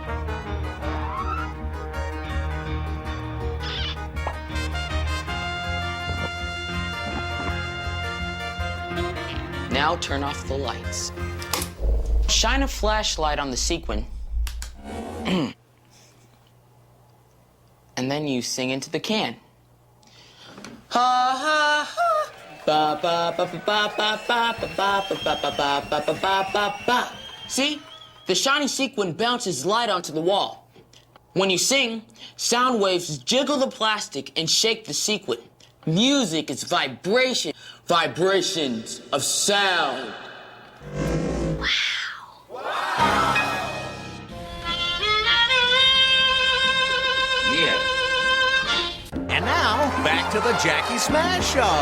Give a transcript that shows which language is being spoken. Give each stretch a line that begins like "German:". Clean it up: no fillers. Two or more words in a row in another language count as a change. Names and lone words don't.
English: Now turn off the lights. Shine a flashlight on the sequin. And then you sing into the can. Ha ha ha. Ba ba ba ba ba ba ba ba ba ba ba ba ba ba ba ba. See? The shiny sequin bounces light onto the wall. When you sing, sound waves jiggle the plastic and shake the sequin. Music is vibration. Vibrations of sound. And now, back to the Jackie Smash Show.